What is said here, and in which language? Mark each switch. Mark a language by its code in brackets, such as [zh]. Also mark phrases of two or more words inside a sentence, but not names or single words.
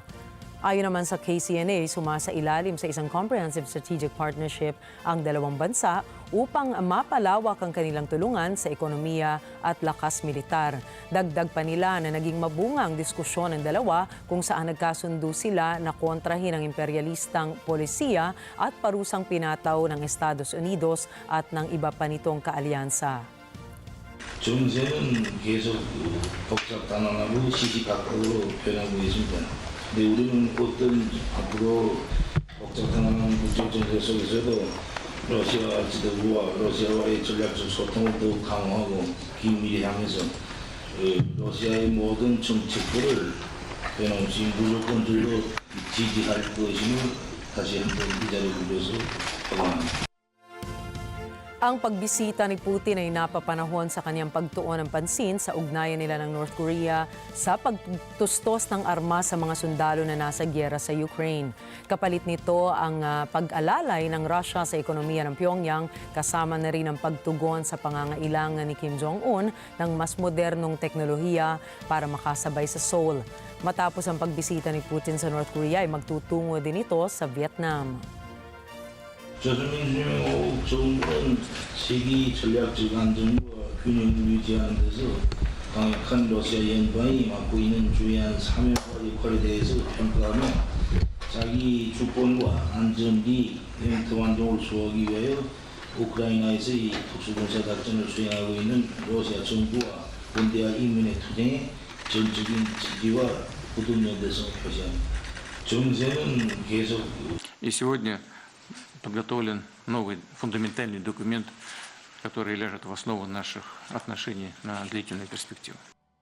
[tl] Ayon naman sa KCNA, sumasailalim sa isang [en] comprehensive strategic partnership [tl] ang dalawang bansa upang mapalawak ang kanilang tulungan sa ekonomiya at lakas militar. Dagdag pa nila na naging mabunga ang diskusyon ng dalawa kung saan nagkasundo sila na kontrahin ang imperialistang polisiya at parusang pinataw ng Estados Unidos at ng iba pa nitong kaalyansa. [ko] 정세는 계속 복잡단안하고 시시각각으로 변하고 있습니다. 근데 우리는 어떤 앞으로 복잡단안한 국제 정세 속에서도 러시아 지도부와 러시아와의 전략적 소통을 더욱 강화하고 긴밀히 하면서 러시아의 모든 정책들을 변함없이 무조건적으로 지지할 것임을 다시 한번 이 자리를 빌어서 확인합니다. [tl] Ang pagbisita ni Putin ay napapanahon sa kanyang pagtuon ng pansin sa ugnayan nila ng North Korea sa pagtustos ng armas sa mga sundalo na nasa giyera sa Ukraine. Kapalit nito ang pag-alalay ng Russia sa ekonomiya ng Pyongyang, kasama na rin ang pagtugon sa pangangailangan ni Kim Jong-un ng mas modernong teknolohiya para makasabay sa Seoul. Matapos ang pagbisita ni Putin sa North Korea ay magtutungo din ito sa Vietnam. [ko] 조선민주주의의 정부는 세계 전략적 안정과 균형을 유지하는 데서 강력한 러시아 연방이 맡고 있는 중요한 사명과 역할에 대해서 평가하며 자기 주권과 안전리, 영토 완전을 수호하기 위하여 우크라이나에서의 특수군사 작전을 수행하고 있는 러시아 정부와 군대와 인민의 투쟁에 전적인 지지와 굳은 연대성을 표시합니다. 정세는 계속 [ru] И сегодня подготовлен новый фундаментальный документ, который ляжет в основу наших отношений на длительную перспективу.